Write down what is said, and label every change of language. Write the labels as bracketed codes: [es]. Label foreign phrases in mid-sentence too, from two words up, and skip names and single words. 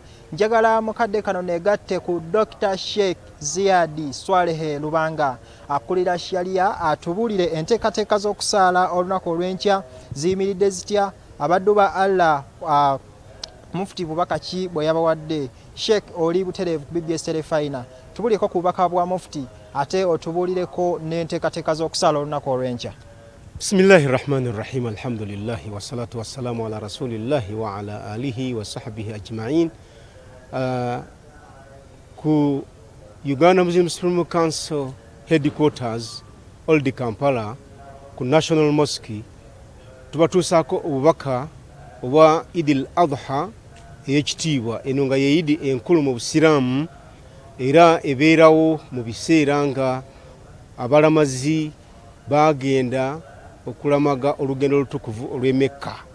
[lg] Njagala mukadde kano neegatte ku Dr. Sheikh Ziyadi Swalehe Lubanga akulira sharia atubuulire enteekateeka z'okusaala olunaku olw'enkya ziyimiridde zitya, abaddu ba Allah Mufti bubaka ki bwe yabawadde. Sheikh oli butereevu ku BBS Telefina, tubuulireko ku bubaka bwa Mufti ate otubuulireko n'enteekateeka z'okusaala olunaku olw'enkya. [ar] بسم الله الرحمن الرحيم، الحمد لله والصلاة والسلام على رسول الله وعلى آله وصحبه أجمعين. [lg] Ku Uganda Muslim Supreme Council headquarters Old Kampala ku National Mosque tubatuusaako obubaka obwa Idil Adha ey'ekitiibwa. Eno nga ye Idi enkulu mu Busiraamu era ebeerawo mu biseera nga abalamazi bagenda okulamaga olugendo olutukuvu olw'e Mecca.